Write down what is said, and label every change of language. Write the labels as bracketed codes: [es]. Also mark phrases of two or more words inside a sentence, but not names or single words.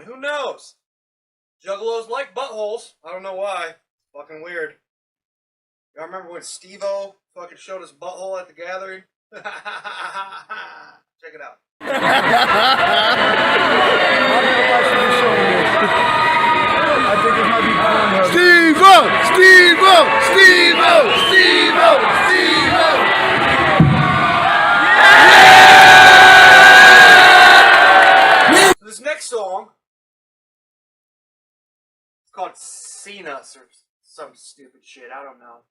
[en] Who knows? Juggalos like buttholes. I don't know why. Fucking weird. Y'all remember when Steve-O fucking showed his butthole at the gathering? Check it out. Steve-O! Steve-O! Steve-O! Steve-O! Steve-O! This next song, it's called Seen Us or some stupid shit. I don't know.